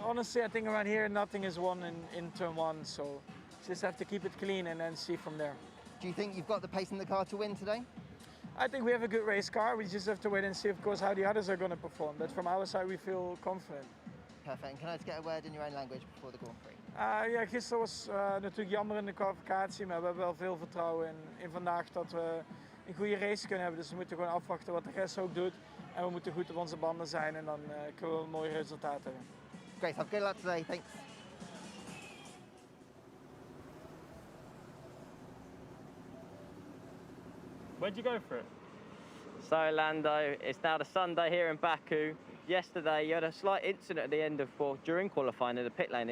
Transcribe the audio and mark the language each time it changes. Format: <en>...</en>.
<en>Honestly, I think around here nothing is won in turn one, so just have to keep it clean and then see from there. Do you think you've got the pace in the car to win today? I think we have a good race car. We just have to wait and see, of course, how the others are going to perform. But from our side, we feel confident. Perfect. And can I just get a word in your own language before the Grand Prix?</en> <nl>Ja, gisteren was natuurlijk jammer in de kwalificatie, maar we hebben wel veel vertrouwen in vandaag dat we een goede race kunnen hebben. Dus we moeten gewoon afwachten wat de rest ook doet. En we moeten goed op onze banden zijn en dan kunnen we een mooi resultaat hebben.</nl> <en>Great stuff. Good luck today. Thanks. Where'd you go for it? So Lando, it's now the Sunday here in Baku. Yesterday you had a slight incident at the end of, well, during qualifying in the pit lane.</en>